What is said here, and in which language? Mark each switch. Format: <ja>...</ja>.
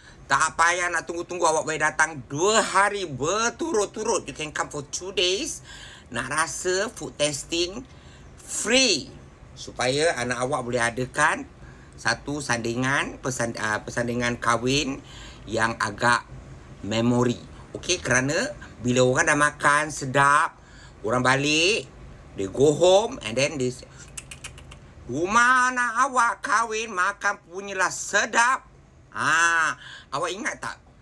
<ms>Tak payah nak tunggu-tunggu awak boleh datang 2 hari berturut-turut.</ms> <en>You can come for 2 days.</en> <ms>Nak rasa food testing free. Supaya anak awak boleh adakan satu sandingan, persandingan kahwin yang agak memori. Okey, kerana bila orang dah makan sedap, orang balik,</ms> <en>they go home and then they say,</en> <ms>rumah anak awak kahwin makan punyalah sedap. Awak ingat tak?</ms>